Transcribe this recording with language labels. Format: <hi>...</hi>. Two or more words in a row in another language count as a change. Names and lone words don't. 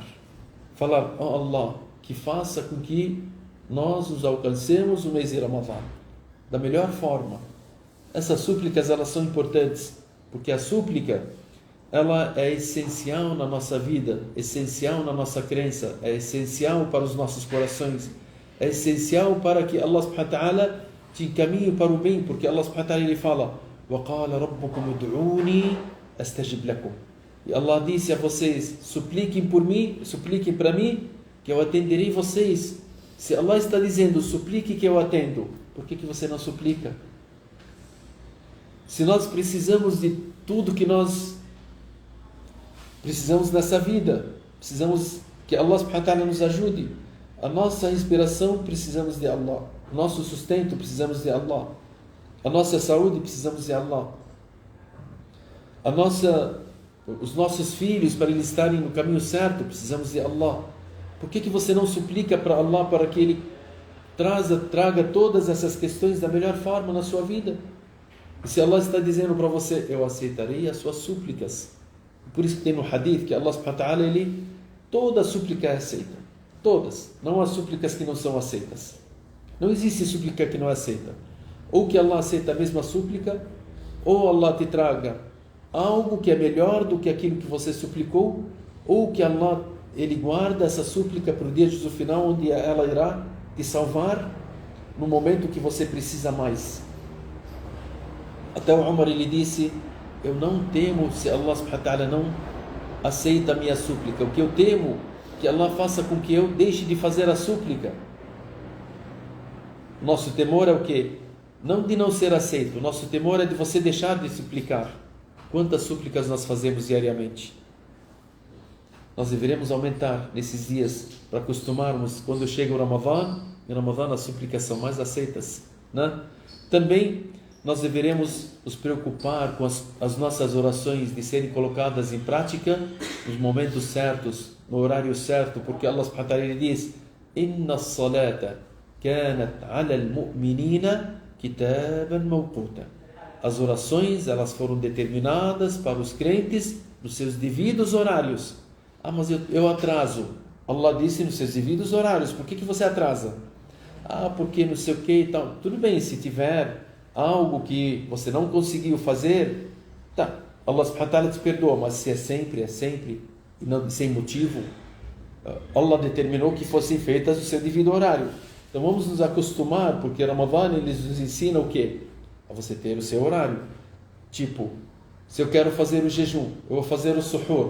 <pt>Falar, oh Allah, que faça com que nós nos alcancemos o mês de Ramadã da melhor forma. Essas súplicas, elas são importantes, porque a súplica, ela é essencial na nossa vida, essencial na nossa crença, é essencial para os nossos corações, é essencial para que Allah</pt> <ar>سبحانه وتعالى</ar> <pt>te encaminhe para o bem, porque Allah</pt> <ar>سبحانه وتعالى</ar> <pt>ele fala:</pt> <ar>وَقَالَ رَبُّكُمُ ادْعُونِي أَسْتَجِبْ لَكُمْ.</ar> <pt>E Allah disse a vocês: supliquem por mim, supliquem para mim, que eu atenderei vocês. Se Allah está dizendo, suplique que eu atendo, por que você não suplica? Se nós precisamos de tudo que nós precisamos nessa vida, precisamos que Allah</pt> <ar>سبحانه وتعالى</ar> <pt>nos ajude. A nossa respiração, precisamos de Allah. Nosso sustento, precisamos de Allah. A nossa saúde, precisamos de Allah. Os nossos filhos, para eles estarem no caminho certo, precisamos de Allah. Por que você não suplica para Allah para que Ele traga todas essas questões da melhor forma na sua vida? E se Allah está dizendo para você, eu aceitarei as suas súplicas. Por isso que tem no hadith que Allah</pt> <ar>سبحانه وتعالى,</ar> <pt>toda súplica é aceita. Todas. Não há súplicas que não são aceitas. Não existe súplica que não é aceita. Ou que Allah aceita a mesma súplica, ou Allah te traga algo que é melhor do que aquilo que você suplicou, ou que Allah Ele guarda essa súplica para o dia de juízo final, onde ela irá te salvar no momento que você precisa mais. Até o Umar ele disse: eu não temo se Allah</pt> <ar>سبحانه وتعالى</ar> <pt>não aceita a minha súplica. O que eu temo que Allah faça com que eu deixe de fazer a súplica. Nosso temor é o quê? Não de não ser aceito. Nosso temor é de você deixar de suplicar. Quantas súplicas nós fazemos diariamente? Nós deveremos aumentar nesses dias para acostumarmos quando chega o Ramadã. Em Ramadã as súplicas são mais aceitas, né? Também nós deveremos nos preocupar com as nossas orações de serem colocadas em prática nos momentos certos, no horário certo, porque Allah</pt> <ar>سبحانه وتعالى</ar> <pt>diz:</pt> <ar>إن الصلاة كانت على المؤمنين كتابا موقوتا.</ar> <pt>As orações, elas foram determinadas para os crentes nos seus devidos horários. Ah, mas eu atraso. Allah disse nos seus devidos horários. Por que você atrasa? Ah, porque não sei o que e tal. Tudo bem, se tiver algo que você não conseguiu fazer, tá, Allah</pt> <ar>سبحانه وتعالى</ar> <pt>te perdoa, mas se é sempre, e não sem motivo, Allah determinou que fossem feitas no seu devido horário. Então vamos nos acostumar, porque Ramadã eles nos ensina o quê? A você ter o seu horário. Tipo, se eu quero fazer o jejum, eu vou fazer o suhur.</pt>